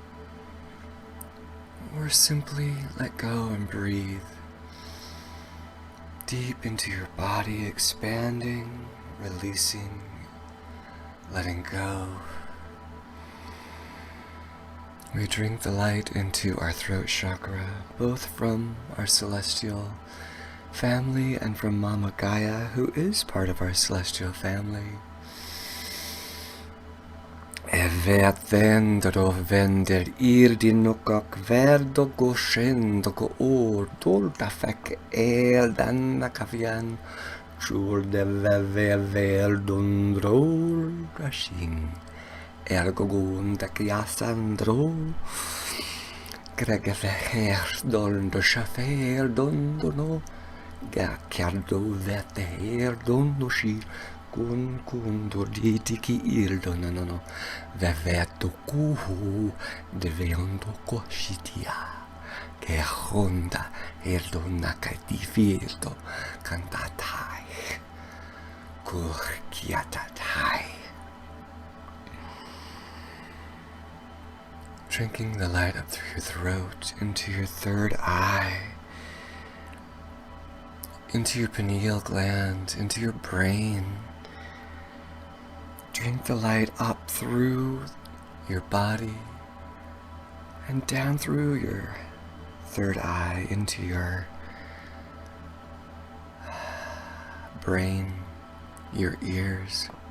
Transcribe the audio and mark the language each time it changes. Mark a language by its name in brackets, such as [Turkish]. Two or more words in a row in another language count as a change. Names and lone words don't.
[English] or simply let go and breathe deep into your body, expanding, releasing, letting go. We drink the light into our throat chakra, both from our celestial family and from Mama Gaia, who is part of our celestial family. Evetendro vender irdinokak verdo goshendo or dolda fek danna kavian chul de vevel dondrol gashin ergogun da kiasandro gregever dondo chafer dondono gaccardo veter dondo shi kun dorditi ki ildo no veveto kuhu de veondo koshitia che honda erdonna di fieldo cantatai kurkiatatai. Drinking the light up through your throat, into your third eye, into your pineal gland, into your brain. Drink the light up through your body and down through your third eye into your brain, your ears.